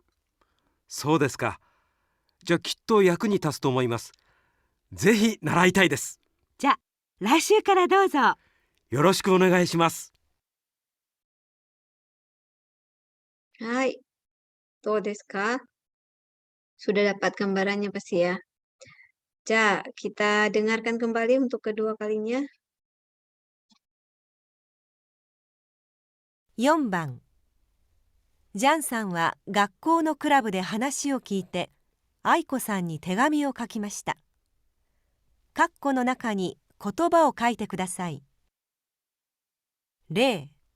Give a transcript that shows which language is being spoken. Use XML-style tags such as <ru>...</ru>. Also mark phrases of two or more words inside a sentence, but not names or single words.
<ja>そうですか。じゃあきっと役に立つと思います。ぜひ習いたいです。じゃあ、来週からどうぞ。よろしくお願いします。はい。どうですか?</ja> <id>Sudah dapat gambarannya pasti ya. Ja, kita dengarkan kembali untuk kedua kalinya.</id> <ja>4 番。ジャンさんは学校のクラブで話を聞いて、愛子さんに手紙を書きました。括弧の中に言葉を書いてください。例、</ja>